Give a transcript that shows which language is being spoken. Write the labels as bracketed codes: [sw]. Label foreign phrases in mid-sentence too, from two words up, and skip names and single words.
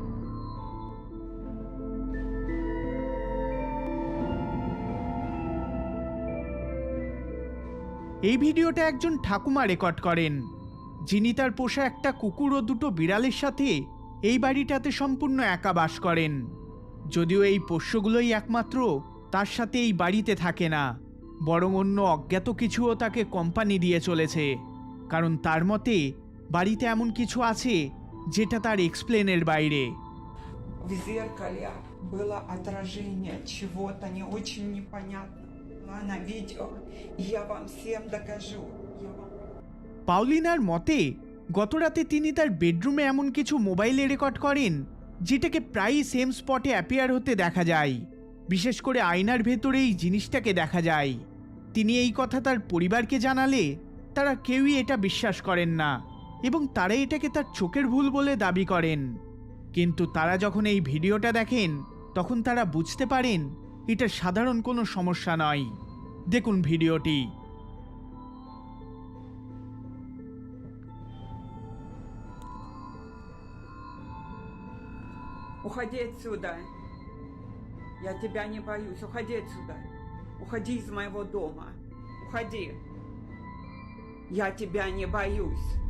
[bn] এই ভিডিওটা একজন ঠাকুমা রেকর্ড করেন, যিনি তার পোষা একটা কুকুর ও দুটো বিড়ালের সাথে এই বাড়িটাতে সম্পূর্ণ একা বাস করেন। যদিও এই পোষ্যগুলোই একমাত্র তার সাথে এই বাড়িতে থাকে না, বরং অন্য অজ্ঞাত কিছুও তাকে কোম্পানি দিয়ে চলেছে, কারণ তার মতে বাড়িতে এমন কিছু আছে যেটা তার এক্সপ্লেনের বাইরে। [ru] В зеркале было отражение чего-то не очень непонятного на видео. Я вам всем докажу. [bn] পাউলিনার মতে গতরাতে তিনি তার বেডরুমে এমন কিছু মোবাইলে রেকর্ড করেন যেটাকে প্রায়ই [en] same spot appear [bn] হতে দেখা যায়। বিশেষ করে আয়নার ভেতরে এই জিনিসটাকে দেখা যায়। তিনি এই কথা তার পরিবারকে জানালে তারা কেউই এটা বিশ্বাস করেন না এবং তারা এটাকে তার চোখের ভুল বলে দাবি করেন। কিন্তু তারা যখন এই ভিডিওটা দেখেন তখন তারা বুঝতে পারেন এটা সাধারণ কোনো সমস্যা নয়। দেখুন ভিডিওটি। [ru] Уходи отсюда. Я тебя не боюсь. Уходи отсюда. Уходи из моего дома. Уходи. Я тебя не боюсь.